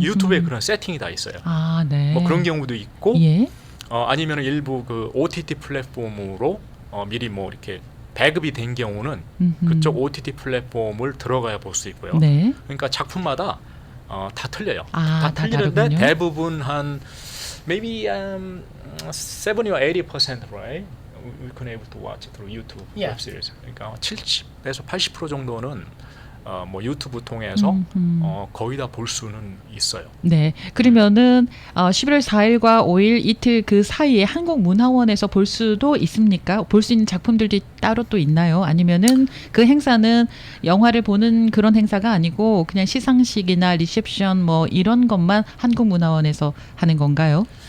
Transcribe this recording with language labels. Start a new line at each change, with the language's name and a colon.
Korean: 유튜브에 그런 세팅이 다 있어요. 네. 뭐 그런 경우도 있고 예. 아니면 일부 그 OTT 플랫폼으로 미리 뭐 이렇게 배급이 된 경우는 그쪽 OTT 플랫폼을 들어가야 볼 수 있고요. 네. 그러니까 작품마다 다 틀려요. 다 틀리는데 다르군요. 대부분 한
English: maybe 70 or 80% right? We can able to watch through YouTube Yeah. web series.
Korean: 그러니까 70에서 80% 정도는 뭐 유튜브 통해서 거의 다 볼 수는 있어요. 네. 그러면은 11월 4일과 5일 이틀 그 사이에 한국문화원에서 볼 수도 있습니까? 볼 수 있는 작품들도 따로 또 있나요? 아니면은 그 행사는 영화를 보는 그런 행사가 아니고 그냥 시상식이나 리셉션 뭐 이런 것만 한국문화원에서 하는 건가요?